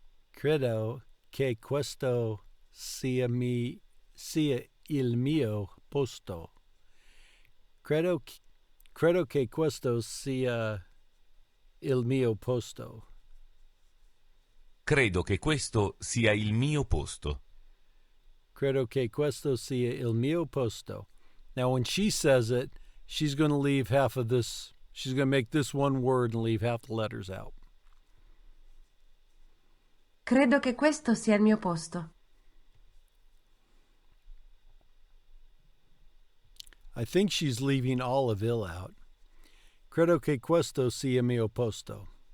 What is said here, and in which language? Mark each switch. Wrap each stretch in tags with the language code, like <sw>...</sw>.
<it>Credo che questo sia il mio posto. Credo che questo sia il mio posto. Credo che questo sia il mio posto. Credo che questo sia il mio posto.</it> <en>Now, when she says it, she's going to leave half of this. She's going to make this one word and leave half the letters out.</en> <it>Credo che questo sia il mio posto.</it> <en>I think she's leaving all of il out.</en> <it>Credo che questo sia il mio posto.</it>